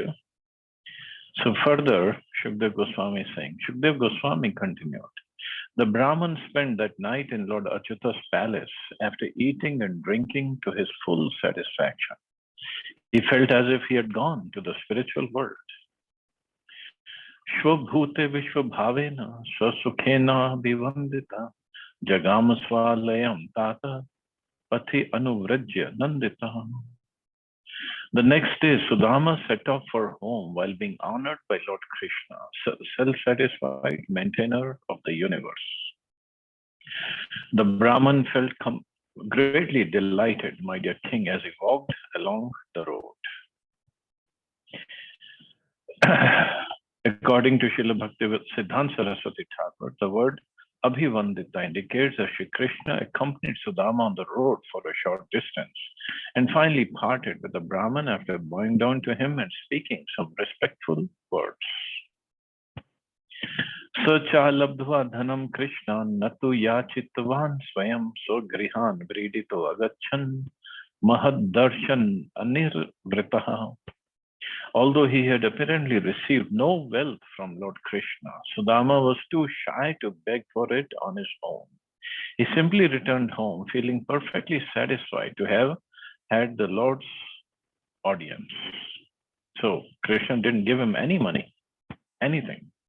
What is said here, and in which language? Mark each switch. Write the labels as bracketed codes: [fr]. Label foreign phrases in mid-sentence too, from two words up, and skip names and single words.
[en] So further, Shukdev Goswami is saying, Shukdev Goswami continued, the Brahman spent that night in Lord Achyuta's palace after eating and drinking to his full satisfaction. He felt as if he had gone to the spiritual world. [sa] Shvabhute Vishwabhavena Swasukhena Bivandita Jagama Swalayam Tata Pati Anuvrajya Nandita. [en] The next day, Sudama set off for home while being honored by Lord Krishna, self-satisfied maintainer of the universe. The Brahman felt greatly delighted, my dear king, as he walked along the road. According to Srila Bhaktivedanta Saraswati Thakur, the word Abhivandita indicates that Shri Krishna accompanied Sudama on the road for a short distance and finally parted with the Brahman after bowing down to him and speaking some respectful words. [sa] Sacha labdhva dhanam Krishna natu yachitvan swayam so grihan vridito agachan mahad darshan anirvritaha. [en] Although he had apparently received no wealth from Lord Krishna, Sudama was too shy to beg for it on his own. He simply returned home feeling perfectly satisfied to have had the Lord's audience. So Krishna didn't give him any money, anything.